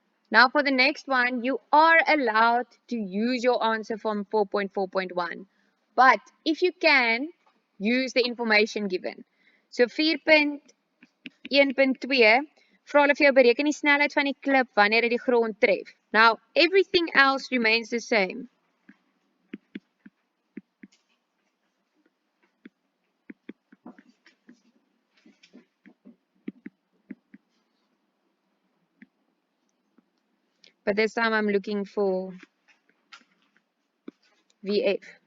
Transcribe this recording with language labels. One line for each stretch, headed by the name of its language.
English: Now for the next one, you are allowed to use your answer from 4.4.1. But if you can, use the information given.
Afrikaans: So 4.1.2, vra hulle vir jou bereken die snelheid van die klip wanneer dit die grond tref.
English: Now, everything else remains the same. But this time I'm looking for VF.